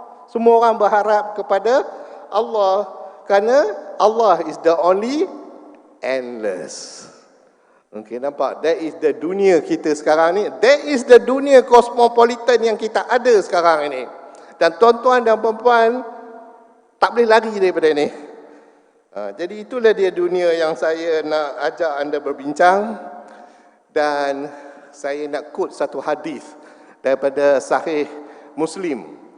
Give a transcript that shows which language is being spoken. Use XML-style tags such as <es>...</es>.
<ms>Semua orang berharap kepada Allah.</ms> <en>Kerana Allah is the only endless.</en> <ms>Okay, nampak?</ms> <en>That is the</en> <ms>dunia kita sekarang ni.</ms> <en>That is the</en> <ms>dunia cosmopolitan yang kita ada sekarang ini. Dan tuan-tuan dan puan-puan tak boleh lari daripada ini. Jadi itulah dia dunia yang saya nak ajak anda berbincang. Dan saya nak quote satu hadis daripada Sahih Muslim.</ms>